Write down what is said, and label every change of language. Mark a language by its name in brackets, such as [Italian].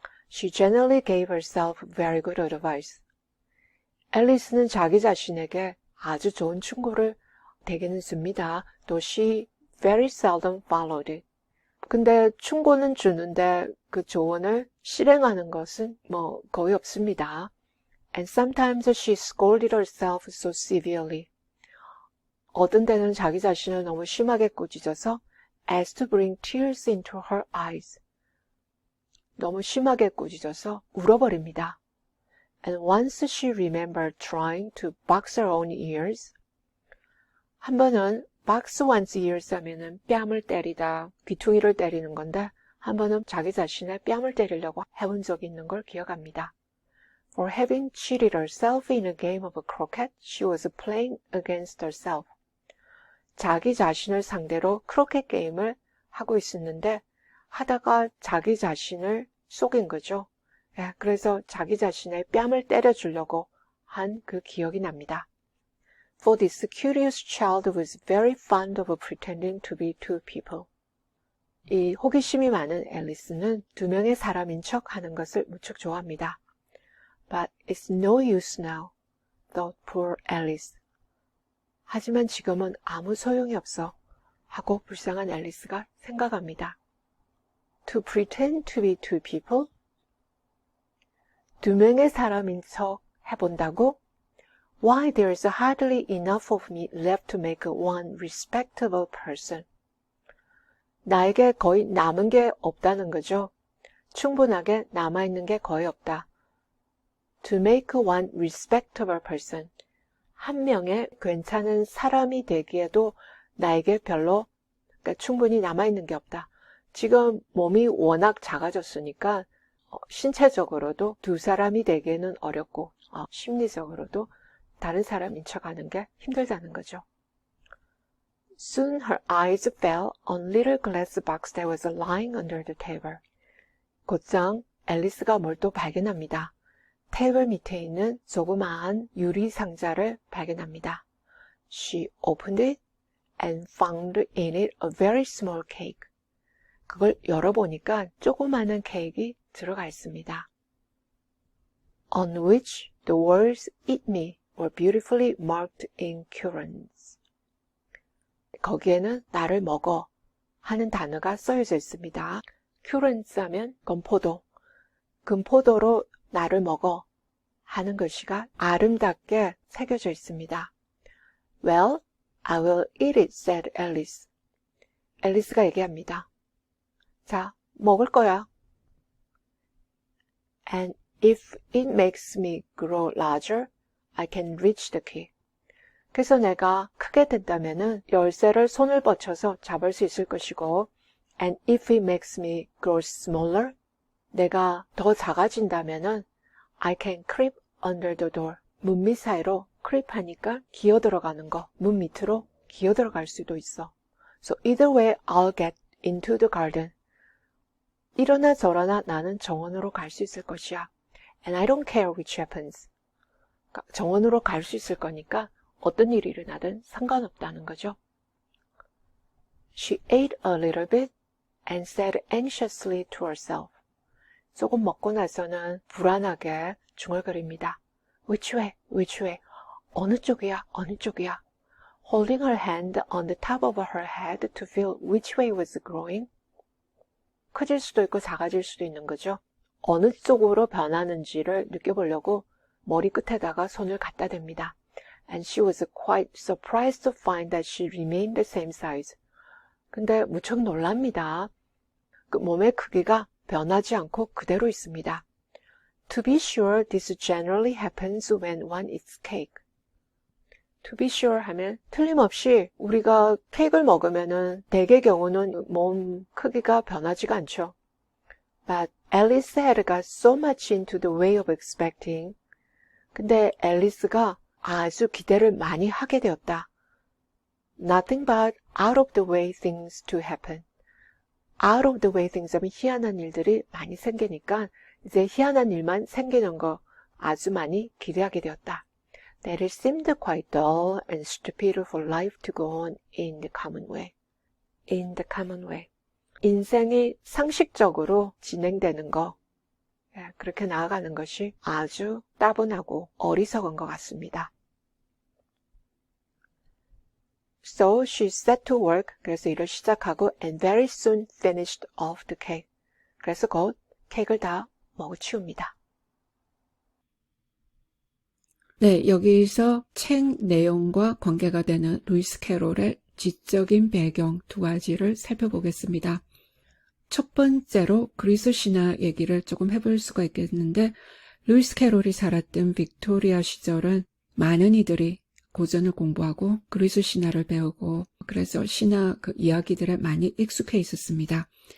[English] She generally gave herself very good advice. [Korean] 앨리스는 자기 자신에게 아주 좋은 충고를 대개는 줍니다. [English] though she very seldom followed it. [Korean] 근데 충고는 주는데 그 조언을 실행하는 것은 뭐 거의 없습니다. [English] And sometimes she scolded herself so severely. [Korean] 어떤 때는 자기 자신을 너무 심하게 꾸짖어서 [English] as to bring tears into her eyes. [Korean] 너무 심하게 꾸짖어서 울어버립니다. [English] And once she remembered trying to box her own ears. [Korean] 한 번은 [English] box one's ears [Korean] 하면은 뺨을 때리다, 귀퉁이를 때리는 건데 한 번은 자기 자신의 뺨을 때리려고 해본 적이 있는 걸 기억합니다. [English] For having cheated herself in a game of croquet, she was playing against herself. [Korean] 자기 자신을 상대로 크로켓 게임을 하고 있었는데 하다가 자기 자신을 속인 거죠. 그래서 자기 자신의 뺨을 때려주려고 한 그 기억이 납니다. [English] For this curious child was very fond of pretending to be two people. [Korean] 이 호기심이 많은 앨리스는 두 명의 사람인 척 하는 것을 무척 좋아합니다. [English] But it's no use now, thought poor Alice. [Korean] 하지만 지금은 아무 소용이 없어 하고 불쌍한 앨리스가 생각합니다. [English] To pretend to be two people? [Korean] 두 명의 사람인 척 해본다고? [English] Why, there's hardly enough of me left to make one respectable person. [Korean] 나에게 거의 남은 게 없다는 거죠. 충분하게 남아있는 게 거의 없다. [English] To make one respectable person. [Korean] 한 명의 괜찮은 사람이 되기에도 나에게 별로 그러니까 충분히 남아있는 게 없다. 지금 몸이 워낙 작아졌으니까 신체적으로도 두 사람이 되기에는 어렵고 심리적으로도 다른 사람인 척하는 게 힘들다는 거죠. [English] Soon her eyes fell on little glass box that was lying under the table. [Korean] 곧장 앨리스가 뭘 또 발견합니다. 테이블 밑에 있는 조그마한 유리 상자를 발견합니다. [English] She opened it and found in it a very small cake. [Korean] 그걸 열어보니까 조그마한 케이크가 들어가 있습니다. [English] On which the words "Eat me" were beautifully marked in currants. [Korean] 거기에는 나를 먹어 하는 단어가 써여져 있습니다. currants 하면 건포도, 금포도로 나를 먹어 하는 글씨가 아름답게 새겨져 있습니다. Well, [English] I will eat it, said Alice. [Korean] 앨리스가 얘기합니다. 자, 먹을 거야. [English] And if it makes me grow larger, I can reach the key. [Korean] 그래서 내가 크게 된다면은 열쇠를 손을 뻗쳐서 잡을 수 있을 것이고, [English] and if it makes me grow smaller, [Korean] 내가 더 작아진다면은 [English] I can creep under the door. [Korean] 문 밑 사이로 creep 하니까 기어 들어가는 거, 문 밑으로 기어 들어갈 수도 있어. [English] So either way, I'll get into the garden. [Korean] 이러나 저러나 나는 정원으로 갈 수 있을 것이야. [English] And I don't care which happens. [Korean] 정원으로 갈 수 있을 거니까 어떤 일이 일어나든 상관없다는 거죠. [English] She ate a little bit and said anxiously to herself. [Korean] 조금 먹고 나서는 불안하게 중얼거립니다. [English] Which way? Which way? [Korean] 어느 쪽이야? 어느 쪽이야? [English] Holding her hand on the top of her head to feel which way was growing. [Korean] 커질 수도 있고 작아질 수도 있는 거죠. 어느 쪽으로 변하는지를 느껴보려고 머리 끝에다가 손을 갖다 댑니다. [English] And she was quite surprised to find that she remained the same size. [Korean] 근데 무척 놀랍니다. 그 몸의 크기가 변하지 않고 그대로 있습니다. [English] To be sure, this generally happens when one eats cake. To be sure [Korean] 하면 틀림없이 우리가 케이크를 먹으면은 대개 경우는 몸 크기가 변하지가 않죠. [English] But Alice had got so much into the way of expecting. [Korean] 근데 앨리스가 아주 기대를 많이 하게 되었다. [English] Nothing but out of the way things to happen. Out of the way things [Korean] 하면 희한한 일들이 많이 생기니까 이제 희한한 일만 생기는 거 아주 많이 기대하게 되었다. [English] That it seemed quite dull and stupid for life to go on in the common way. In the common way. [Korean] 인생이 상식적으로 진행되는 거, 그렇게 나아가는 것이 아주 따분하고 어리석은 것 같습니다. [English] So she set to work. [Korean] 그래서 일을 시작하고 [English] and very soon finished off the cake. [Korean] 그래서 곧 케이크를 다 먹어치웁니다. 네, 여기서 책 내용과 관계가 되는 루이스 캐롤의 지적인 배경 두 가지를 살펴보겠습니다. 첫 번째로 그리스 신화 얘기를 조금 해볼 수가 있겠는데, 루이스 캐롤이 살았던 빅토리아 시절은 많은 이들이 고전을 공부하고 그리스 신화를 배우고 그래서 신화 그 이야기들에 많이 익숙해 있었습니다.